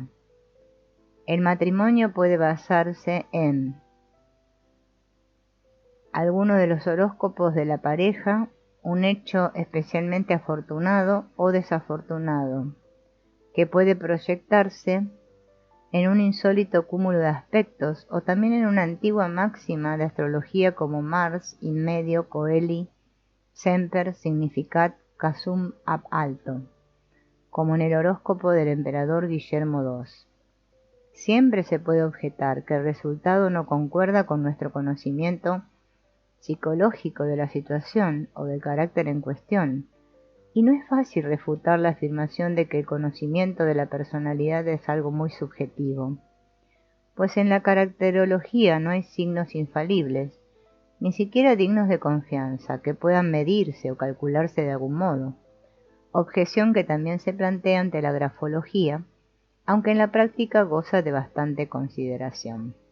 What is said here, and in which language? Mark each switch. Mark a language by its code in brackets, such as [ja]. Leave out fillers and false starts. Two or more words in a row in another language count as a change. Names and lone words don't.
[es] El matrimonio puede basarse en alguno de los horóscopos de la pareja, un hecho especialmente afortunado o desafortunado, que puede proyectarse en un insólito cúmulo de aspectos o también en una antigua máxima de astrología como [la] Mars in medio coeli semper significat casum ab alto, [es] como en el horóscopo del emperador Guillermo II. Siempre se puede objetar que el resultado no concuerda con nuestro conocimiento psicológico de la situación o del carácter en cuestión, y no es fácil refutar la afirmación de que el conocimiento de la personalidad es algo muy subjetivo, pues en la caracterología no hay signos infalibles, ni siquiera dignos de confianza, que puedan medirse o calcularse de algún modo, objeción que también se plantea ante la grafología, aunque en la práctica goza de bastante consideración.